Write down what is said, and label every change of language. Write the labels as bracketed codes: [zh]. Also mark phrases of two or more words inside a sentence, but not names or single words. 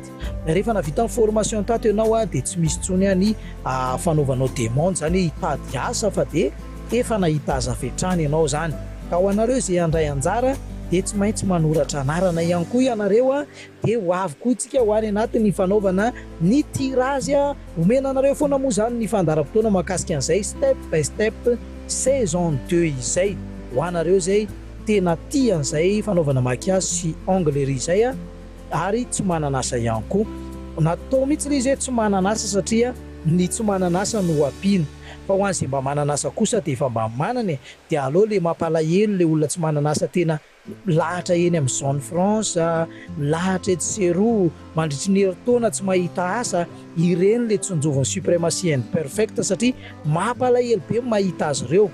[mg] Rehefa navita ny formation tato ianao dia tsy misy tsony ny fanaovanao demande zany hitady asa, fa dia efa nahita aza fetrany ianao zany. Ka ho anareo zay andray anjara dia tsy maintsy manoratra anarana ihany koa ianareo dia ho avy koa isika ho any anatin'ny fanaovana ny tirage. Omena anareo foana moa zany ny fandaharam-potoana mahakasika an'izay step by step saison 2 izay. Ho anareo zay tena tian'izay fanaovana maquillage sy onglerie zay ary tsy mananasa ihany koa. Natao mihitsy izy tsy mananasa satria ny tsy mananasa no ampina, fa ho an'izay mba mananasa kosa dia efa mba manany dia aleo le mampalahelo le olona tsy mananasa tena lahatra eny amin'ny zone France, lahatra ety Seroa, mandritry ny herintaona tsy mahita asa, ireny le tsonjovany suprématie imperfecte satria mampalahelo be mahita azy ireo.